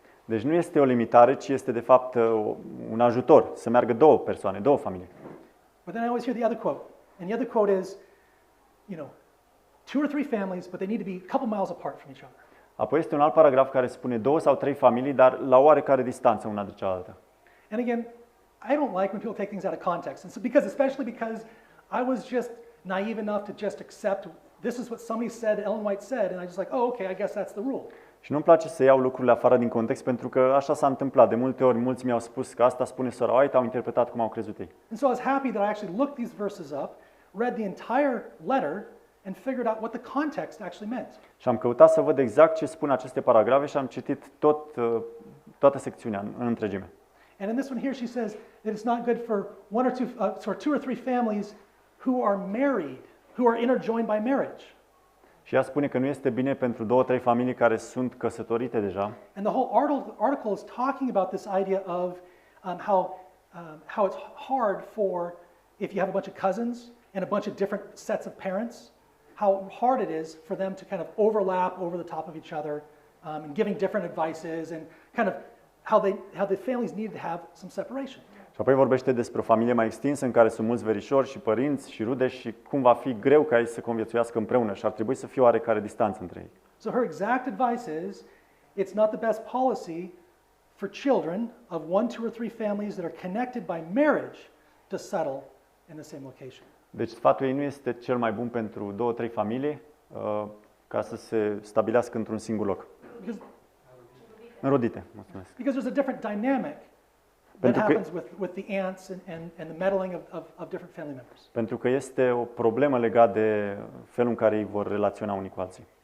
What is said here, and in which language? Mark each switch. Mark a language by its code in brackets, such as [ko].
[ro] Deci nu este o limitare, ci este de fapt un ajutor să meargă două persoane, două familii. [en] But then I always hear the other quote. And the other quote is, 2 or 3 families, but they need to be a couple miles apart from each other. [ro] Apoi este un alt paragraf care spune 2 sau 3 familii, dar la oarecare distanță una de cealaltă. [en] And again, I don't like when people take things out of context. And so especially because I was just naive enough to just accept this is what somebody said, Ellen White said, and I just like, oh, okay, I guess that's the rule. [ro] Și nu-mi place să iau lucrurile afară din context, pentru că așa s-a întâmplat. De multe ori, mulți mi-au spus că asta spune sora White, au interpretat cum au crezut ei. [en] And so I was happy that I actually looked these verses up, read the entire letter, and figured out what the context actually meant. [ro] Și am căutat să văd exact ce spun aceste paragrafe și am citit toată secțiunea în întregime. [en] And in this one here, she says that it's not good for two or three families who are married, who are interjoined by marriage. [ro] Și ea spune că nu este bine pentru 2-3 familii care sunt căsătorite deja. [en] And the whole article is talking about this idea of how it's hard for, if you have a bunch of cousins and a bunch of different sets of parents, how hard it is for them to kind of overlap over the top of each other and giving different advices and kind of how the families need to have some separation. [ro] Și apoi vorbește despre o familie mai extinsă în care sunt mulți verișori și părinți și rude și cum va fi greu ca ei să conviețuiască împreună și ar trebui să fie oarecare distanță între ei. [en] So her exact advice is, it's not the best policy for children of 1, 2, or 3 families that are connected by marriage to settle in the same location. [ro] Deci sfatul ei nu este cel mai bun pentru 2-3 familii ca să se stabilească într-un singur loc. Înrodite, mulțumesc. [en] Because there's a different dynamic that happens with the aunts and the meddling of different family members. [ro] Pentru că este o problemă legată de felul în care ei vor relaționa unii cu alții.